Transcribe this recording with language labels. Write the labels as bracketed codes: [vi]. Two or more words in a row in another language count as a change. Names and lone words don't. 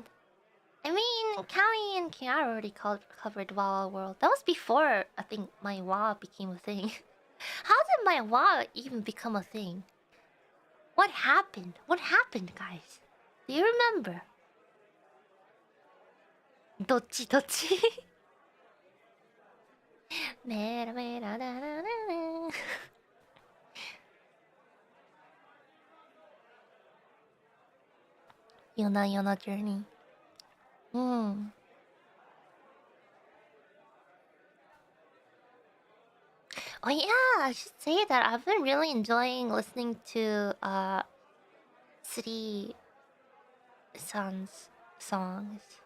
[en] I mean, Callie and Kiara already covered Wow Wow World. That was before, I think, my WoW became a thing. How did my WoW even become a thing? What happened? What happened, guys? Do you remember? Dochi Dochi. Mera mera da da da. Yona Yona Journey. Hmm. Oh yeah, I should say that I've been really enjoying listening to City Sun's songs.